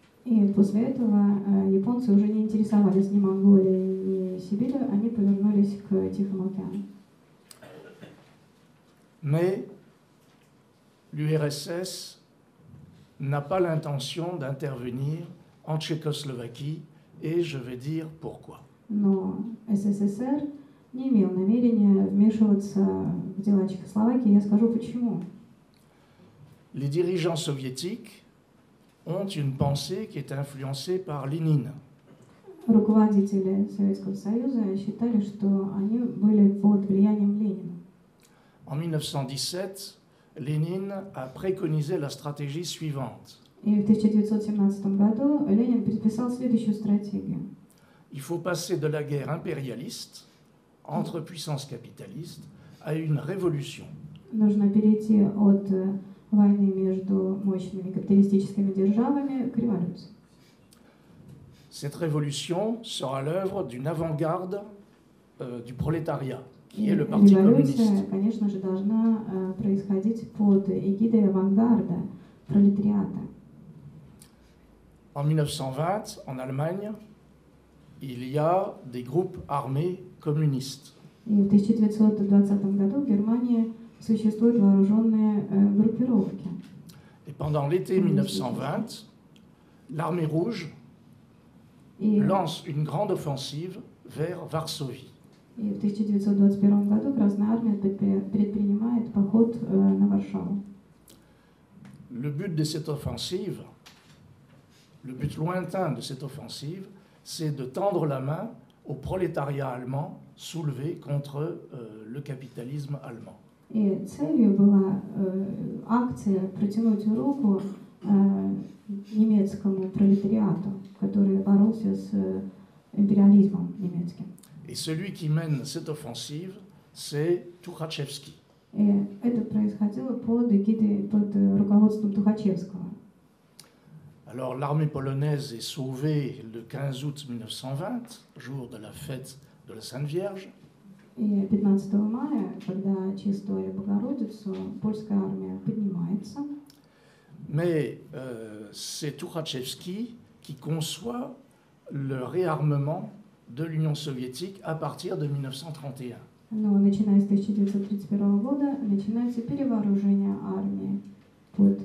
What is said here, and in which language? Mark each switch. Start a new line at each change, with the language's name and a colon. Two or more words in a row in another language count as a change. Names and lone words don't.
Russian: И после этого японцы уже не интересовались ни Монголией, ни Сибирью, они повернулись к Тихому океану.
French: Mais l'URSS n'a pas l'intention d'intervenir en Tchécoslovaquie et je vais dire pourquoi.
Russian: Но СССР не имел намерения вмешиваться в дела Чехословакии. Я скажу почему.
French: Les dirigeants soviétiques ont une pensée qui est influencée par Lénine.
Russian: Руководители Советского Союза считали, что они были под влиянием Ленина.
French: En 1917, Lénine a préconisé la stratégie suivante.
Russian: И в 1917 году Ленин предписал следующую стратегию.
French: Il faut passer de la guerre impérialiste entre puissances capitalistes à une révolution.
Russian: Нужно перейти от войны между мощными капиталистическими державами к революции.
French: Cette révolution sera l'œuvre d'une avant-garde du prolétariat, qui est le Parti communiste.
Russian: Революция, конечно же, должна происходить под эгидой авангарда, пролетариата.
French: En 1920, en Allemagne, il y a des groupes armés communistes.
Russian: И в 1920 году в Германии существуют вооруженные группировки.
French: Et pendant l'été 1920, l'armée rouge
Russian: И,
French: lance une grande offensive vers Varsovie.
Russian: и в 1921 году Красная Армия предпринимает поход на Варшаву.
French: Le but de cette offensive, le but lointain de cette offensive, c'est de tendre la main au prolétariat allemand soulevé contre le capitalisme allemand.
Russian: И целью была акция протянуть руку немецкому пролетариату, который боролся с империализмом немецким.
French: Et celui qui mène cette offensive, c'est Tukhachevsky.
Russian: И это происходило под эгидой, под руководством Тухачевского.
French: Alors l'armée polonaise est sauvée le 15 août 1920, jour de la fête de la Sainte Vierge.
Russian: И 15 мая, когда чествовали Богородицу, польская армия поднимается.
French: Mais c'est Tukhachevsky qui conçoit le réarmement de l'Union soviétique à partir de 1931.
Russian: Но начиная с 1931 года начинается перевооружение армии под